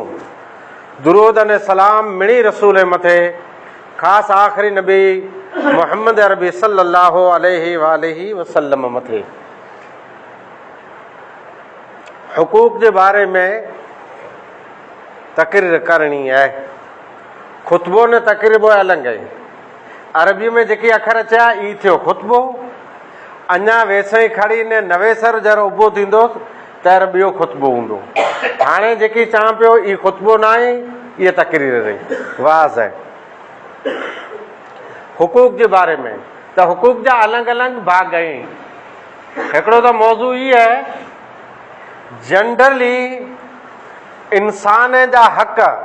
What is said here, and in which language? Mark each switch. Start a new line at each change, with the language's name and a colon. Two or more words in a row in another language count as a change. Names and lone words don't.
Sindhi: दुरूद अने सलाम मिणी रसूल मथे, ख़ासि आख़िरी नबी मुहम्मद अरबी
Arabic: صلى الله عليه وسلم
Sindhi: मथे। हुकूक जे बारे में तक़रीर करणी आहे। ख़ुतबो न तक़रीबो अलॻि आहे। अरबी में जेकी अखर चया ई थियो ख़ुतबो। अञा वैसे ई खड़ी ने नवेसर जरो उभो थींदो त ॿियो ख़ुतबो हूंदो। हाणे जेकी चवां पियो ई ख़ुतबो न आहे, इहा तक़रीर रही, वाज़ आहे। हुकूक जे बारे में त हुकूक जा अलॻि अलॻि भाग आहिनि। हिकिड़ो त मौज़ू ई आहे जनरली इंसान जा हक़।